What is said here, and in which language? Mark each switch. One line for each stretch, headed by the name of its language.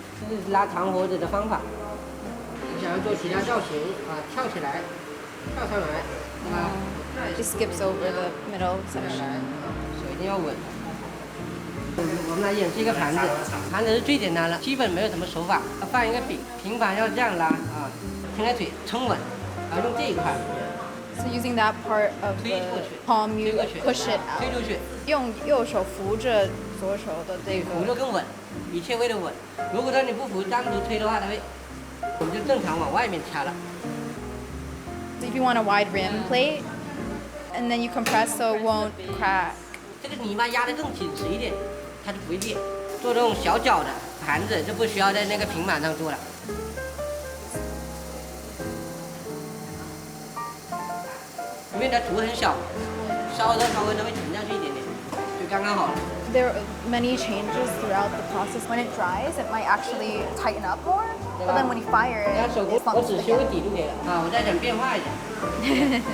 Chinese: 这是拉长活子的方法。你想要做其他造型啊，跳起来，跳上来，啊
English: Just skips over the middle
Chinese: 下
English: section.
Chinese: 来，手一定要稳。我们来演示一个盘子，盘子是最简单了，基本没有什么手法，放一个饼，平盘要这样拉啊。撑开腿，撑稳，然后用这一块。
English: So using that part of the palm, you push it out.
Chinese: 推出去。用右手扶着左手的这个。扶着更稳，一切为了稳。如果说你不扶，单独推的话，它会，我们就正常往外面掐了。
English: So if you want a wide rim plate, and then you compress so it won't crack.
Chinese: 这个泥巴压得更紧实一点，它就不会裂。做这种小角的盘子就不需要在那个平板上做了。因为它图很小，稍微它会沉下去一点点，就刚刚好了。
English: There are many changes throughout the process. When it dries, it might actually tighten up more. But then when you fire it,
Chinese: 手工我只修个底就可以了啊，我再想变化一点。